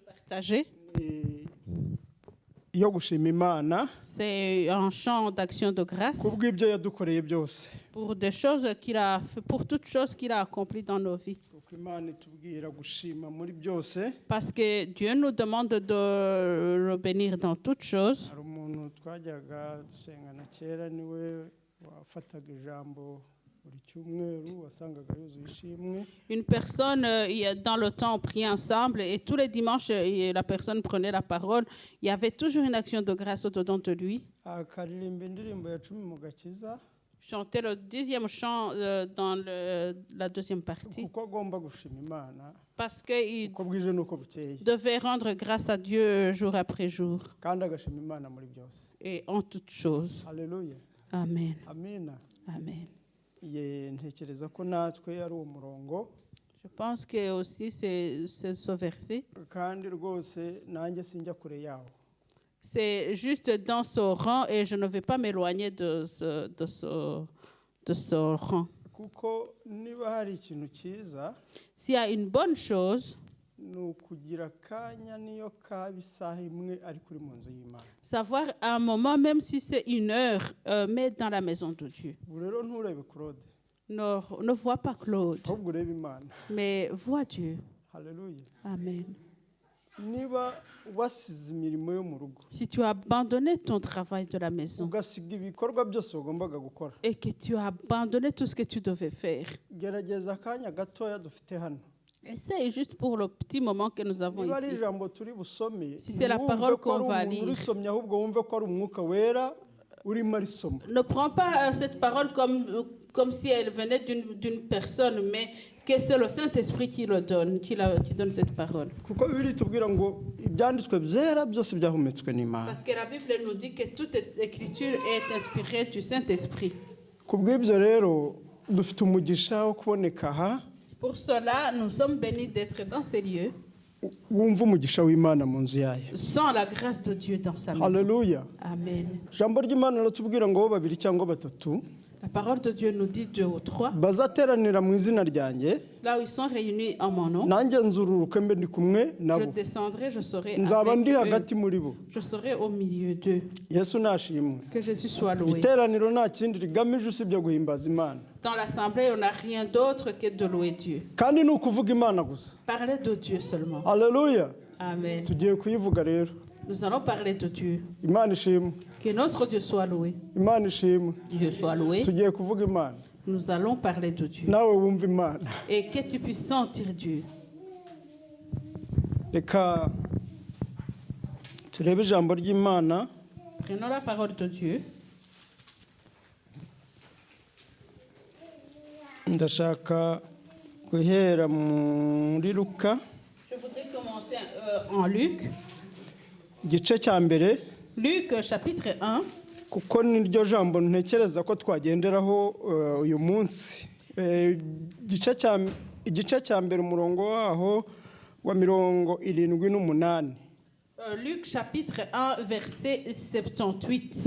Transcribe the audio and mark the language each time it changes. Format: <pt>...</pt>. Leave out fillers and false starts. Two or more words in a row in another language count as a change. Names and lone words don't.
<fr>partager.</fr> <rw>yo gushima Imana</rw> <fr>C'est un chant d'action de grâce</fr> <rw>kubw'ibyo yadukoreye byose,</rw> <fr>pour des choses qu'il a fait, pour toutes choses qu'il a accomplies dans nos vies.</fr> <rw>kuko Imana itubwira gushima muri byose.</rw> <fr>Parce que Dieu nous demande de le bénir dans toutes choses.</fr> <rw>Hari umuntu twajyaga dusengana kera, niwe wafataga ijambo buri cyumweru, wasangaga yuzuye ishimwe.</rw> <fr>Une personne, dans le temps, on priait ensemble et tous les dimanches, la personne prenait la parole. Il y avait toujours une action de grâce au-dedans de lui.</fr> <rw>Akaririmba indirimbo ya 10 mu gakiza,</rw> <fr>Chantait le 10e chant dans la deuxième partie.</fr> <rw>kuko agomba gushima Imana</rw> <fr>Parce qu'il</fr> <rw>uko bwije n'uko bukeye,</rw> <fr>devait rendre grâce à Dieu jour après jour</fr> <rw>kandi agashima Imana muri byose.</rw> <fr>et en toutes choses.</fr> <rw>Haleluya,</rw> <fr>Amen.</fr> <rw>amina.</rw> <fr>Amen.</fr> <rw>Ntekereza ko natwe ari uwo murongo,</rw> <fr>Je pense que aussi c'est ce verset.</fr> <rw>kandi rwose nanjye sinjya kure yawo.</rw> <fr>C'est juste dans ce rang et je ne vais pas m'éloigner de ce rang.</fr> <rw>Kuko niba hari ikintu cyiza,</rw> <fr>S'il y a une bonne chose,</fr> <rw>ni ukugira akanya niyo kaba isaha imwe ariko uri mu nzu y'Imana.</rw> <fr>savoir un moment, même si c'est 1 heure, mais dans la maison de Dieu.</fr> <rw>Ubu rero nturebe Claude,</rw> <fr>Ne vois pas Claude,</fr> <rw>ahubwo urebe Imana.</rw> <fr>mais vois Dieu.</fr> <rw>Haleluya.</rw> <fr>Amen.</fr> <rw>Niba wasize imirimo yo mu rugo,</rw> <fr>Si tu as abandonné ton travail de la maison</fr> <rw>ugasiga ibikorwa byose wagombaga gukora,</rw> <fr>et que tu as abandonné tout ce que tu devais faire,</fr> <rw>gerageza akanya gatoya dufite hano.</rw> <fr>essaye juste pour le petit moment que nous avons</fr> <rw>Niba ari</rw> <fr>ici.</fr> <rw>ijambo turi busome,</rw> <fr>Si c'est la</fr> <rw>ntiwumve</rw> <fr>parole</fr> <rw>ko ari</rw> <fr>qu'on va</fr> <rw>umuntu</rw> <fr>lire.</fr> <rw>urisomye, ahubwo wumve ko ari Umwuka Wera urimo arisoma.</rw> <fr>Ne prends pas cette parole comme si elle venait d'une personne, mais que c'est le Saint-Esprit qui le donne, qui donne cette parole.</fr> <rw>Kuko Bibiliya itubwira ngo ibyanditswe byera byose byahumetswe n'Imana.</rw> <fr>Parce que la Bible nous dit que toute écriture est inspirée du Saint-Esprit.</fr> <rw>Kubw'ibyo rero dufite umugisha wo kuboneka aha.</rw> <fr>Pour cela, nous sommes bénis d'être dans ces lieux,</fr> <rw>Wumva umugisha w'Imana mu nzu yayo.</rw> <fr>sans la grâce de Dieu dans sa maison.</fr> <rw>Haleluya.</rw> <fr>Amen.</fr> <rw>Ijambo ry'Imana riratubwira ngo babiri cyangwa batatu</rw> <fr>La parole de Dieu nous dit 2 ou 3.</fr> <rw>bazateranira mu izina ryanjye,</rw> <fr>Là où ils sont réunis en mon nom,</fr> <rw>nanjye nzururuke mbe ndi kumwe</rw> <fr>je</fr> <rw>nabo,</rw> <fr>descendrai, je serai</fr> <rw>nzaba</rw> <fr>avec</fr> <rw>ndi</rw> <fr>eux.</fr> <rw>hagati muri bo.</rw> <fr>Je serai au milieu d'eux.</fr> <rw>Yesu nashimwe.</rw> <fr>Que Jésus soit loué.</fr> <rw>Iteraniro nta kindi rigamije usibye guhimbaza Imana,</rw> <fr>Dans l'assemblée, on n'a rien d'autre que de louer Dieu.</fr> <rw>kandi ni ukuvuga Imana gusa.</rw> <fr>Parler de Dieu seulement.</fr> <rw>Haleluya.</rw> <fr>Amen.</fr> <rw>Tugiye kuyivuga rero.</rw> <fr>Nous allons parler de Dieu.</fr> <rw>Imana ishimwe,</rw> <fr>Que notre Dieu soit loué.</fr> <rw>Imana ishimwe.</rw> <fr>Dieu soit loué.</fr> <rw>Tugiye kuvuga Imana,</rw> <fr>Nous allons parler de Dieu.</fr> <rw>nawe wumva Imana.</rw> <fr>Et que tu puisses sentir Dieu.</fr> <rw>Reka turebe ijambo ry'Imana</rw> <fr>Prenons la parole de Dieu.</fr> <rw>ndashaka guhera muri Luka</rw> <fr>Je voudrais commencer en Luc.</fr> <rw>igice cya mbere,</rw> <fr>Luc chapitre 1.</fr> <rw>kuko niryo jambo ntekereza ko twagenderaho uyu munsi. Igice cya mbere umurongo waho wa 78.</rw> <fr>Luc chapitre 1 verset 78.</fr>